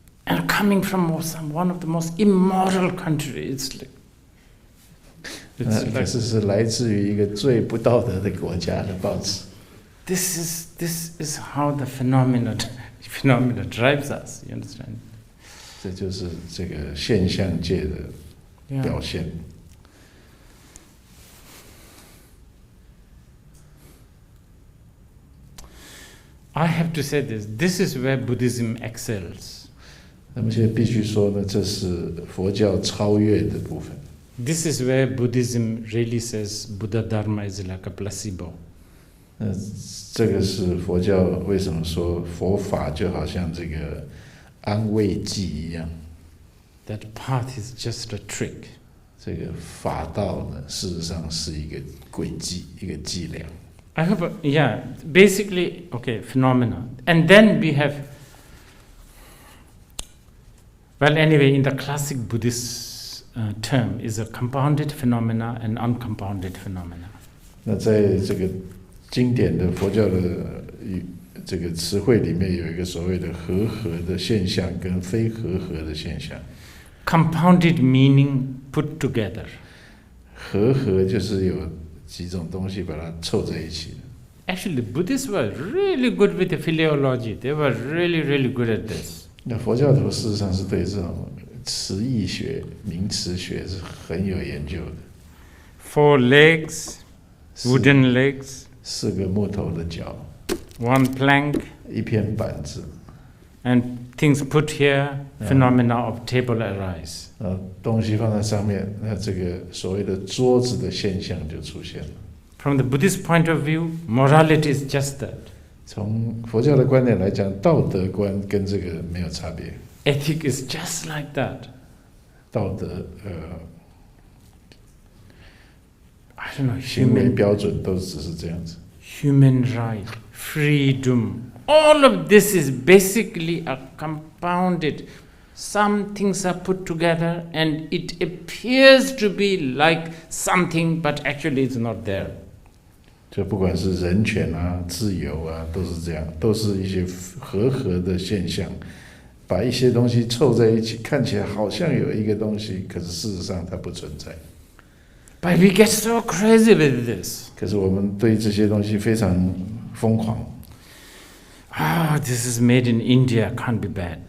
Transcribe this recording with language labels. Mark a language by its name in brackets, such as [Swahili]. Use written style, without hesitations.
[English] And coming from one of the most immoral countries, it's [Chinese] 可是是来自于一个最不道德的国家的报纸。 [English] This is how the phenomena drives us. You understand? [Chinese] 这就是这个现象界的表现。 [English] I have to say this. This is where Buddhism excels. [Chinese] 那么现在必须说呢，这是佛教超越的部分。 [English] This is where Buddhism really says Buddha Dharma is like a placebo. [Chinese] 这个是佛教为什么说佛法就好像这个安慰剂一样。 [English] That path is just a trick. [Chinese] 这个法道呢，事实上是一个诡计，一个伎俩。 [English] I hope, basically, phenomena. And then we have, well, anyway, in the classic Buddhist term is a compounded phenomena and uncompounded phenomena. [Chinese] 那在这个经典的佛教的这个词汇里面，有一个所谓的和合的现象跟非和合的现象。 [English] Compounded meaning put together. [Chinese] 和合就是有几种东西把它凑在一起的。 [English] Actually, Buddhists were really good with the philology. They were really, really good at this. [Chinese] 那佛教徒事实上是对这种词义学、名词学是很有研究的。 [English] 4 legs, wooden legs. [Chinese] 4个木头的脚。 [English] 1 plank. [Chinese] 一片板子。 [English] And things put here, phenomena of table arise. [Chinese] 东西放在上面，那这个所谓的桌子的现象就出现了。 [English] From the Buddhist point of view, morality is just that. [Chinese] 从佛教的观点来讲，道德观跟这个没有差别。 [English] Ethic is just like that. [Chinese] 道德 [English] I don't know, [Chinese] 行为标准都只是这样子。 [English] Human right, freedom, all of this is basically a compounded. Some things are put together and it appears to be like something, but actually it's not there. [Chinese] 就不管是人权啊、自由啊，都是这样，都是一些和合的现象，把一些东西凑在一起，看起来好像有一个东西，可是事实上它不存在。 [English] But we get so crazy with this. [Chinese] 可是我们对这些东西非常疯狂。 [English] This is made in India, can't be bad.